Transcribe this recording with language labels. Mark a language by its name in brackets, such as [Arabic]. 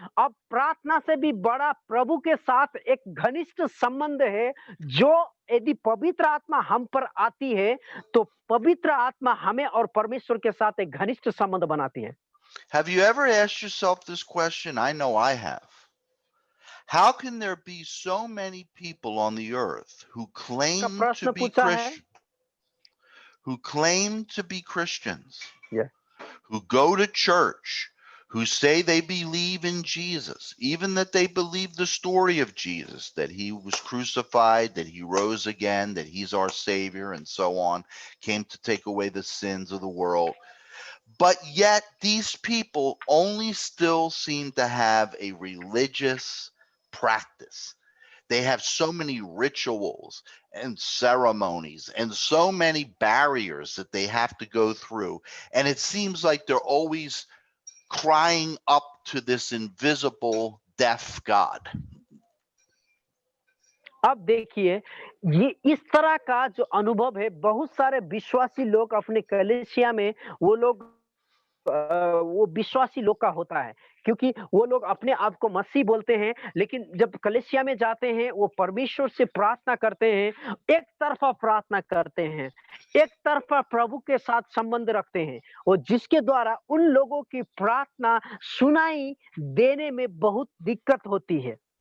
[Hindi] अब प्रार्थना से भी बड़ा प्रभु के साथ एक घनिष्ठ संबंध है. जो यदि पवित्र आत्मा हम पर आती है तो पवित्र आत्मा हमें और परमेश्वर के साथ एक घनिष्ठ संबंध बनाती है. [English] Have you ever asked yourself this question? I know I have. How can there be so many people on the earth who claim to be Christian, who claim to be Christians, Yeah. who go to church, who say they believe in Jesus, even that they believe the story of Jesus, that he was crucified, that he rose again, that he's our Savior, and so on, came to take away the sins of the world. But yet these people only still seem to have a religious practice. They have so many rituals and ceremonies and so many barriers that they have to go through. And it seems like they're always crying up to this invisible deaf God. [Hindi] अब देखिए, ये इस तरह का जो अनुभव है, बहुत सारे विश्वासी लोग अपने कलीसिया में वो लोग वो विश्वासी लोग का होता है, क्योंकि वो लोग अपने आप को मसीह बोलते हैं, लेकिन जब कलीसिया में जाते हैं वो परमेश्वर से प्रार्थना करते हैं, एक तरफा प्रार्थना करते हैं, एक तरफा प्रभु के साथ संबंध रखते हैं, और जिसके द्वारा उन लोगों की प्रार्थना सुनाई देने में बहुत दिक्कत होती है।